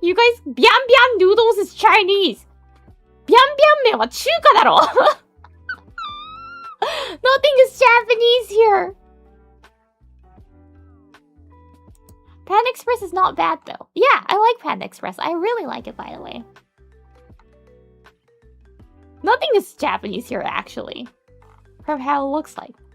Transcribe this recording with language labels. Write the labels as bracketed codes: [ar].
[en] You guys, Bian Bian noodles is Chinese. [ja] Bian Bian麺は中華だろ。 [en] Nothing is Japanese here. Panda Express is not bad though. Yeah, I like Panda Express. I really like it, by the way. Nothing is Japanese here, actually. From how it looks like.